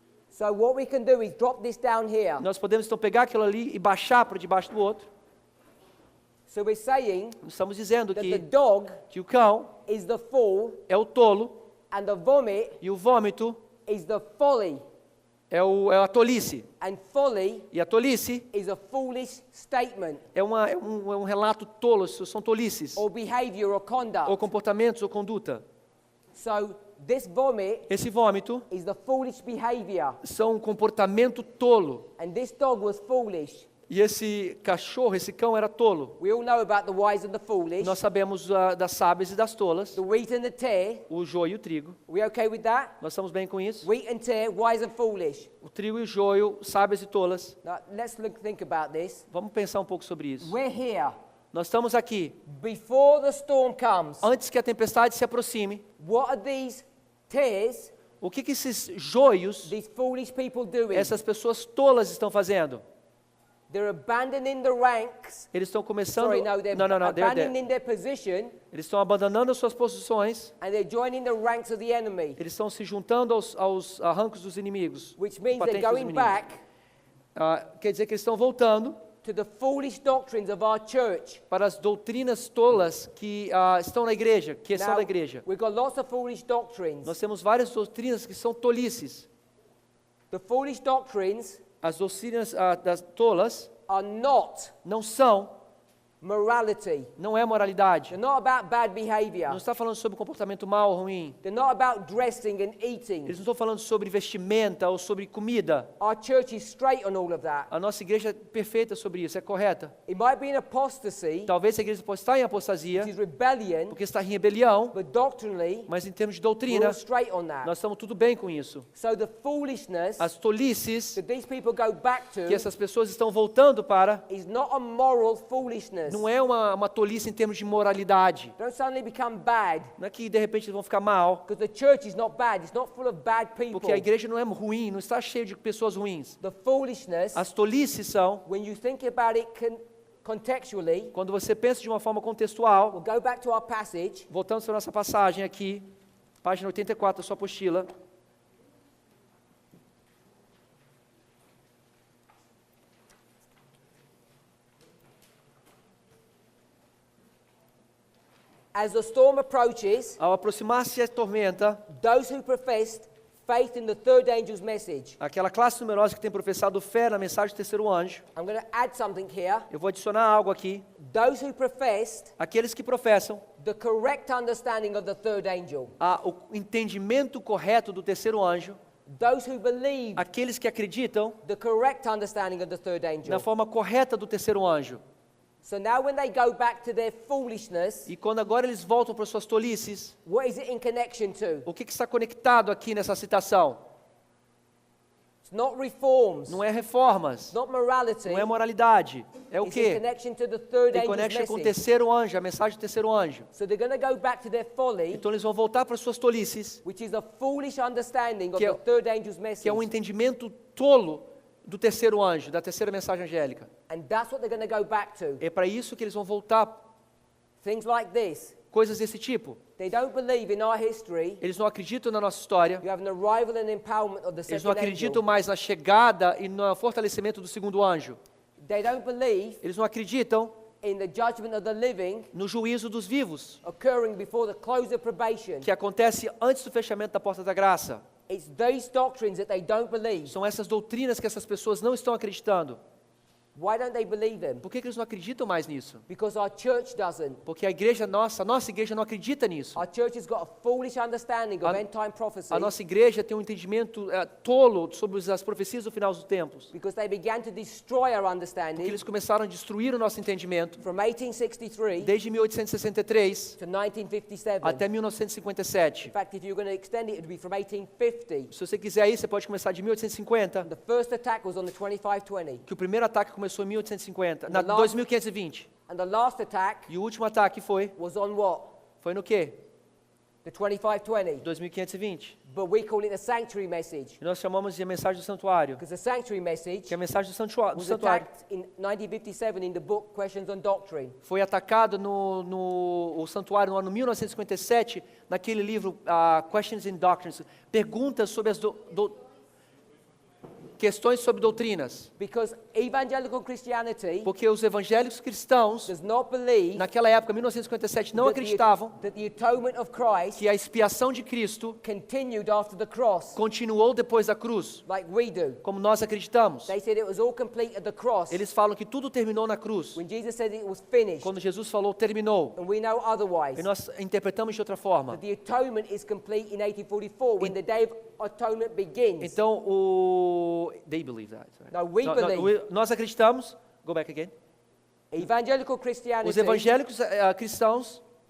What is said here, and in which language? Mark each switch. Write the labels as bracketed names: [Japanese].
[English] So what we can do is drop this down here. [Portuguese] Nós podemos então pegar aquilo ali e baixar para debaixo do outro. [English] So we're saying [Portuguese] Nós estamos dizendo [English] that the [Portuguese] que [English] dog [Portuguese] o cão [English] is the fool [Portuguese] é o tolo [English] and the vomit [Portuguese] e o vômito [English] is the folly. [Portuguese] é a tolice. [English] And folly [Portuguese] E a tolice [English] is a foolish statement [Portuguese] é um relato tolo, são tolices. [English] or behavior or conduct. [Portuguese] Ou comportamentos ou conduta. [English] So this vomit [Portuguese] Esse vômito [English] is the foolish behavior. [Portuguese] são um comportamento tolo. [English] And this dog was foolish. [Portuguese] E esse cachorro, esse cão era tolo. [English] We all know about the wise and the foolish, [Portuguese] Nós sabemos das sábias e das tolas, [English] the wheat and the tare. [Portuguese] o joio e o trigo. [English] We okay with that? [Portuguese] Nós estamos bem com isso? [English] Wheat and tare, wise and foolish. [Portuguese] O trigo e o joio, sábias e tolas. [English] Now, let's think about this. [Portuguese] Vamos pensar um pouco sobre isso. [English] We're here. [Portuguese] Nós estamos aqui. [English] Before the storm comes, [Portuguese] Antes que a tempestade se aproxime, [English] what are these tares, [Portuguese] o que esses joios, [English] these foolish people doing? [Portuguese] essas pessoas tolas estão fazendo? [English] They're abandoning the ranks. [Portuguese] Eles estão começando... [English] Sorry, no, they're [Portuguese] Não. [English] abandoning their position [Portuguese] Eles estão abandonando as suas posições. [English] and they're joining the ranks of the enemy, [Portuguese] Eles estão se juntando aos arrancos dos inimigos. [English] which means they're [Portuguese] patentes dos [English] going [Portuguese] inimigos. [English] back [Portuguese] Quer dizer que eles estão voltando [English] to the foolish doctrines of our church. [Portuguese] para as doutrinas tolas que estão na igreja, que são da igreja. [English] We've got lots of foolish doctrines. [Portuguese] Nós temos várias doutrinas que são tolices. [English] The foolish doctrines [Portuguese] As doutrinas das tolas [English] are not [Portuguese] não são, [English] morality. [Portuguese] não é moralidade. [English] They're not about bad behavior. [Portuguese] Não está falando sobre comportamento mal ou ruim. [English] They're not about dressing and eating. [Portuguese] Eles não estão falando sobre vestimenta ou sobre comida. [English] Our church is straight on all of that. [Portuguese] A nossa igreja é perfeita sobre isso, é correta. [English] It might be an apostasy, [Portuguese] Talvez a igreja possa estar em apostasia, [English] which is rebellion, [Portuguese] porque está em rebelião, [English] but doctrinally, [Portuguese] mas em termos de [English] we're [Portuguese] doutrina, [English] all straight on that. [Portuguese] nós estamos tudo bem com isso. [English] So the foolishness [Portuguese] As tolices [English] that these people go back [Portuguese] que [English] to [Portuguese] essas pessoas estão voltando para [English] is not a moral foolishness. [Portuguese] não é uma tolice em termos de moralidade. [English] Don't suddenly become bad, [Portuguese] Não é que de repente eles vão ficar mal, [English] because the church is not bad. It's not full of bad people. [Portuguese] porque a igreja não é ruim, não está cheia de pessoas ruins. [English] The foolishness, [Portuguese] As tolices são, [English] when you think about it contextually, [Portuguese] quando você pensa de uma forma contextual, [English] we'll go back to our passage. [Portuguese] voltando para a nossa passagem aqui, página 84 da sua apostila. [English] As the storm approaches, [Portuguese] Ao aproximar-se a tormenta, [English] those who professed faith in the third angel's message. [Portuguese] aquela classe numerosa que tem professado fé na mensagem do terceiro anjo, [English] I'm going to add something here. [Portuguese] eu vou adicionar algo aqui. [English] Those who professed [Portuguese] Aqueles que professam [English] the correct understanding of the third angel. [Portuguese] o entendimento correto do terceiro anjo, [English] Those who believe [Portuguese] aqueles que acreditam [English] the correct understanding of the third [Portuguese] na [English] angel. [Portuguese] forma correta do terceiro anjo. [English] So now when they go back to their foolishness, [Portuguese] E quando agora eles voltam para suas tolices, [English] what is it in connection to? [Portuguese] o que está conectado aqui nessa citação? [English] It's not reforms. [Portuguese] Não é reformas, [English] It's not morality. [Portuguese] não é moralidade, é o [English] It's in [Portuguese] quê? [English] connection to the third [Portuguese] Tem [English] angel's connection [Portuguese] com o [English] message. [Portuguese] terceiro anjo, a mensagem do terceiro anjo. [English] So they're going to go back to their folly, [Portuguese] Então eles vão voltar para suas tolices, [English] which is a foolish understanding of [Portuguese] Que é- [English] the third angel's message. [Portuguese] que é um entendimento tolo do terceiro anjo, da terceira mensagem angélica. [English] And that's what they're going to go back to. [Portuguese] É para isso que eles vão voltar, [English] Things like this. [Portuguese] coisas desse tipo. [English] They don't believe in our history. [Portuguese] Eles não acreditam na nossa história, [English] You have an arrival and empowerment of the [Portuguese] eles não [English] second [Portuguese] acreditam [English] angel. [Portuguese] mais na chegada e no fortalecimento do segundo anjo. [English] They don't believe [Portuguese] Eles não acreditam [English] in the judgment of the living [Portuguese] no juízo dos vivos, [English] occurring before the close of probation. [Portuguese] que acontece antes do fechamento da porta da graça. [English] It's those doctrines that they don't believe. [Portuguese] São essas doutrinas que essas pessoas não estão acreditando. [English] Why don't they believe them? [Portuguese] Por que eles não acreditam mais nisso? [English] Because our church doesn't. [Portuguese] Porque a igreja nossa, a nossa igreja não acredita nisso. [English] Our church has got a foolish understanding of [Portuguese] A- [English] end time prophecy [Portuguese] A nossa igreja tem um entendimento tolo sobre as profecias do final dos tempos. [English] because they began to destroy our [Portuguese] Porque [English] understanding [Portuguese] eles começaram a destruir o nosso entendimento [English] from 1863 [Portuguese] desde 1863 [English] to 1957. [Portuguese] até [English] In [Portuguese] 1957. [English] fact, if you're going to extend it, it would be from 1850. [Portuguese] Se você quiser aí, você pode começar de 1850, [English] The first attack was on the 2520. [Portuguese] que o primeiro ataque começou em 1850, na [English] The last- [Portuguese] 2520. [English] And the last attack [Portuguese] E o último ataque foi [English] was on what? [Portuguese] no quê? [English] The 2520. [Portuguese] 2520. [English] But we call it the sanctuary message [Portuguese] E nós chamamos de a mensagem do santuário, [English] because the sanctuary message [Portuguese] que é a mensagem do santuário [English] was attacked in 1957 in the book Questions on Doctrine. [Portuguese] foi atacado no santuário no ano 1957, naquele livro Questions in Doctrines, perguntas sobre as questões sobre doutrinas. [English] Because evangelical Christianity [Portuguese] Porque os evangélicos cristãos, [English] does not believe [Portuguese] naquela época, 1957, não acreditavam [English] that the atonement of Christ [Portuguese] que a expiação de Cristo [English] continued after the cross, [Portuguese] continuou depois da cruz, [English] like we do. [Portuguese] como nós acreditamos. [English] They said it was all complete at the cross. [Portuguese] Eles falam que tudo terminou na cruz. [English] When Jesus said it was finished, [Portuguese] Quando Jesus falou, terminou. [English] and we know otherwise. [Portuguese] E nós interpretamos de outra forma. [English] That the atonement is complete in 1844 when the day of atonement begins. [Portuguese] Então, [English] they believe that. Right? No, we believe. [Portuguese] Nós acreditamos, [English] Go back again. Evangelical Christianity, [Portuguese] Os evangélicos cristãos,